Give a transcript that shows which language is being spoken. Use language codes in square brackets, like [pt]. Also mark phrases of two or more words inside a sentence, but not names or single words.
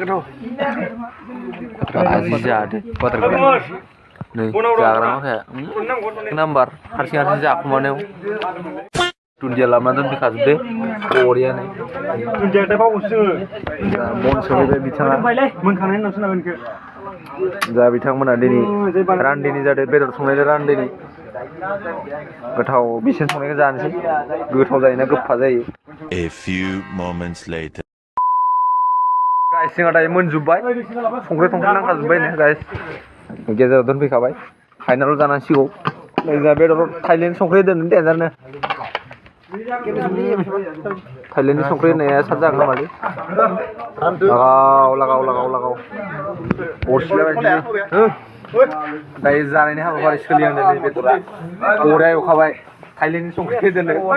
[brx] आजि जादो बाटारखौ नै जाग्रा माखाया नाम्बार हारसिं जाखुमानायाव दुन्दिया लाबोना दोनफैखाजोबदो बरियानो बन सोलायबाय बिथाङा मोनखांनायनि उनावसो नांगोन बेखौ जा बिथांमोना दिनै रान्दिनि जादों बेदर संनायजों रान्दिनि गोथाव बिसोर संनायखौ जानोसै गोथाव जायोना गोफा जायो [en] A few moments later [brx] गाइस जोंहा दायो मोनजोब्बाय संख्रि नांखाजोब्बाय नो गाइस गेजेराव दोनफैखाबाय फाइनालाव जानांसिगौ नै जा बेदर थाइलेण्ड संख्रि दोननो देन्जारनो थाइलेण्डनि संख्रि होनाया साद जागोन नामालै लागाव अरसिलाबाय दायो जानायनि हाबाफारि सोलिहांदों नै बेदरा बरिया एवखाबाय थाइलेण्डनि संख्रि दोनो